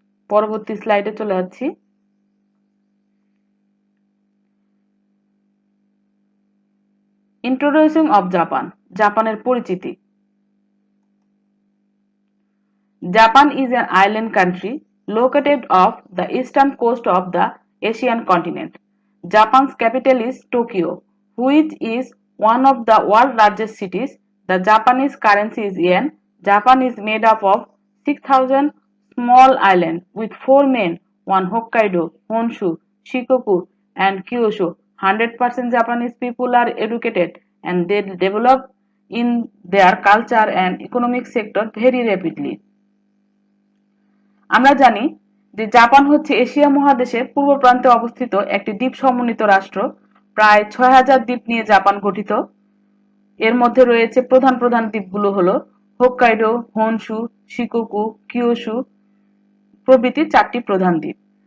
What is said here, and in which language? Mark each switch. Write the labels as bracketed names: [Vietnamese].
[Bangla] পরবর্তী স্লাইডে চলে যাচ্ছি। [English] introducing of Japan, [Bangla] জাপানের পরিচিতি। [English] Japan is an island country located off the eastern coast of the Asian continent. Japan's capital is Tokyo, which is one of the world's largest cities. The Japanese currency is yen. Japan is made up of 6,000 small islands with 4 main, one Hokkaido, Honshu, Shikoku, and Kyushu. 100% Japanese people are educated and they develop in their culture and economic sector very rapidly. [Bangla] আমরা জানি যে Japan হচ্ছে Asia মহাদেশের পূর্ব প্রান্তে অবস্থিত একটি দ্বীপ সমন্বিত রাষ্ট্র। প্রায় 6,000 দ্বীপ নিয়ে জাপান গঠিত। এর মধ্যে রয়েছে প্রধান প্রধান দ্বীপগুলো হলো হোক্কাইডো, হনশু, শিকোকু, কিয়োশু প্রভৃতি 4টি প্রধান দ্বীপ।